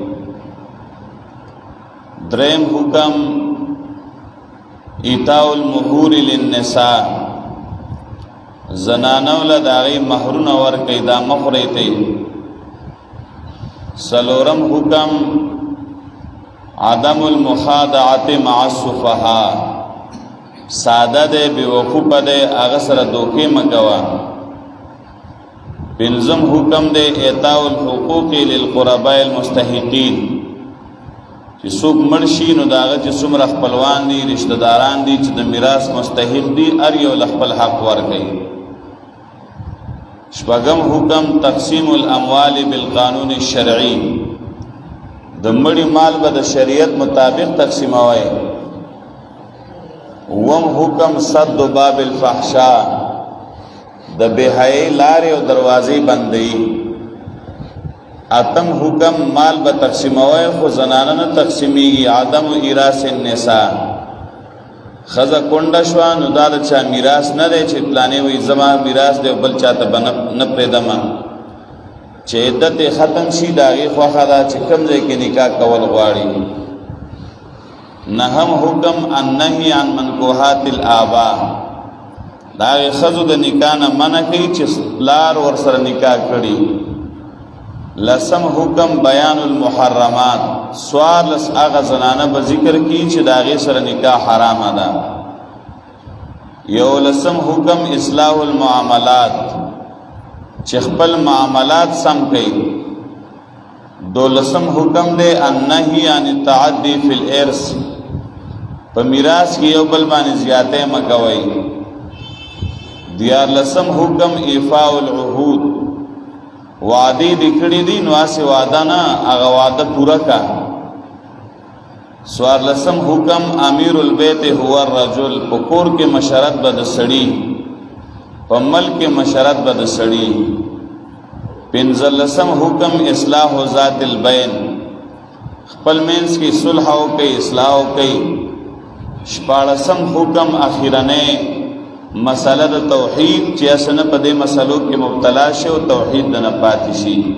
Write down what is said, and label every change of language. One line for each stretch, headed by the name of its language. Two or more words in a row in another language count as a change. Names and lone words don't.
Pashto: دریم حکم
Arabic: ایتاء المهور للنساء،
Pashto: زنانو له د هغې مهرونه ورکئ، دا مه خورئ ته. څلورم حکم
Arabic: عدم المخادعة مع السفهاء،
Pashto: ساده دی بیوقوفه دی هغه سره دوکې مه کوه. پنځم حکم دی
Arabic: اعطاء الحقوق للقرباء المستحقین،
Pashto: چې څوک مړ شي نو د هغه چې څومره خپلوان دي رشته داران دي چې د میراث مستحق دي هر یو له خپل حق ورکوي. شپږم حکم
Arabic: تقسیم الاموال بالقانون الشرعي،
Pashto: د مړي مال به د شریعت مطابق تقسیموي. اووم حکم
Arabic: صد باب الفحشاء،
Pashto: د بېحیايۍ لارې او دروازې بندوي. اتم حکم مال به تقسیموي خو زنانه نه تقسیمیږي.
Arabic: عدم ایراث النساء،
Pashto: ښځه کونډه شوه نو دا د چا میراث نه دی چې پلانې وایي زما میراث دی او بل چاته به نه پرېږدمه. چې عدت یې ختم شي د هغې خوښه ده چې کوم ځای کې نکاح کول غواړي. نهم حکم
Arabic: النهي عن منکوحات الآباء،
Pashto: د هغې ښځو د نکاح نه منع کوي چې پلار ورسره نکاح کړي. لسم حکم
Arabic: بیان المحرمات،
Pashto: څوارلس هغه زنانه به ذکر کی چې د هغې سره نکاح حرامه ده. یولسم حکم
Arabic: اصلاح المعاملات،
Pashto: چې خپل معاملات سم کوي. دولسم حکم دی
Arabic: النهي عن التعدي فی الارث،
Pashto: په میراث کې یو بل باندې زیاتۍ مه کوئ. دیارلسم حکم
Arabic: ایفاء العهود،
Pashto: وعدې دې کړې دي نو هسې وعده نه هغه وعده پوره کا. څوارلسم حکم
Arabic: امیر البیت هو الرجل،
Pashto: په کور کې مشرت به د سړي، په ملک کې مشرت به د سړي. پنځلسم حکم
Arabic: اصلاح ذات البین،
Pashto: خپل منځ کې صلح وکړئ، اصلاح وکړئ. شپاړسم حکم اخیرنۍ مسله د توحید چې اسنه په دې مسلو کې مبتلا شي او توحید نه پاتې شي.